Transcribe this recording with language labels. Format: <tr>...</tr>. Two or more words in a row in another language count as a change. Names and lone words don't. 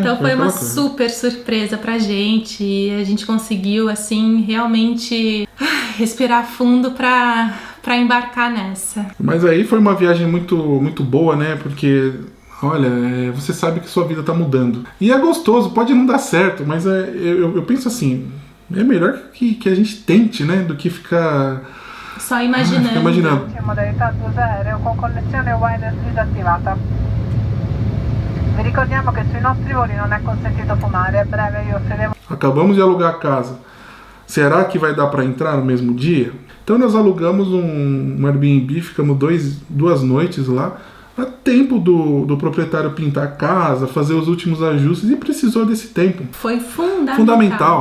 <pt>Então foi uma super surpresa pra gente e a gente conseguiu, assim, realmente respirar fundo pra embarcar nessa. Mas aí foi uma viagem muito, muito boa, né? Porque olha, você sabe que sua vida tá mudando. E é gostoso, pode não dar certo, mas eu penso assim, é melhor que a gente tente, né? Do que ficar só imaginando.</pt> <it>Modalità uso aereo con connessione wireless disattivata. Vi ricordiamo che sui nostri voli non è consentito fumare. A breve vi offriremo.</it> <pt>Acabamos de alugar a casa. Será que vai dar para entrar no mesmo dia? Então nós alugamos um Airbnb, ficamos 2 noites lá, a tempo do proprietário pintar a casa, fazer os últimos ajustes, e precisou desse tempo. Foi fundamental.</pt>